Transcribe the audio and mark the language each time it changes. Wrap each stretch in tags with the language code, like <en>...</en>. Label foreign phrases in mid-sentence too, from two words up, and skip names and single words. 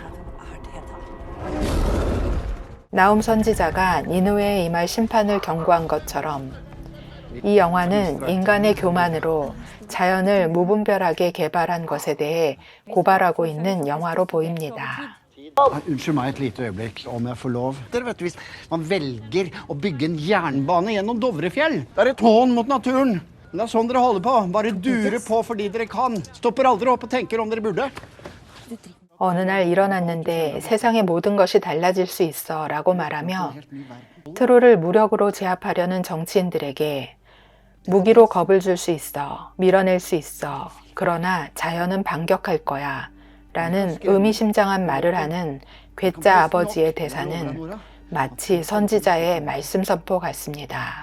<ko>나훔 선지자가 니느웨에 임할 심판을 경고한 것처럼 이 영화는 인간의 교만으로 자연을 무분별하게 개발한 것에 대해 고발하고 있는 영화로 보입니다.</ko> <no>Unnskyld meg et lite øyeblikk, om jeg får lov. Dere vet hvis man velger å bygge en jernbane gjennom Dovrefjell. Det er et hån mot naturen. Men det er sånn dere holder på. Bare durer på fordi dere kan. Stopper aldri opp og tenker om dere burde.</no> <ko>어느 날 일어났는데 세상의 모든 것이 달라질 수 있어 라고 말하며 트롤을 무력으로 제압하려는 정치인들에게 무기로 겁을 줄 수 있어, 밀어낼 수 있어, 그러나 자연은 반격할 거야 라는 의미심장한 말을 하는 괴짜 아버지의 대사는 마치 선지자의 말씀 선포 같습니다.</ko>